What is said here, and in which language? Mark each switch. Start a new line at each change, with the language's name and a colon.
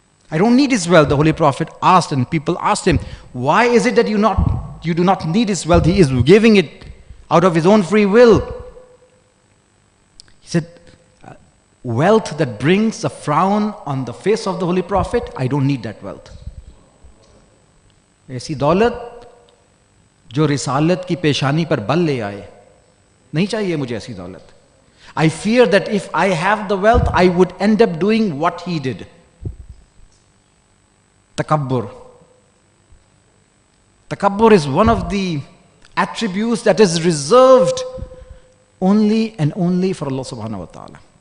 English: I don't need his wealth. The Holy Prophet asked, and people asked him, why is it that you do not need his wealth? He is giving it out of his own free will. He said, wealth that brings a frown on the face of the Holy Prophet, I don't need that wealth.
Hindi: ऐसी दौलत जो रिसालत की पेशानी पर बल ले आए, नहीं चाहिए मुझे ऐसी दौलत.
English: I fear that if I have the wealth, I would end up doing what he did. Takabbur. Takabbur is one of the attributes that is reserved only and only for Allah subhanahu wa ta'ala.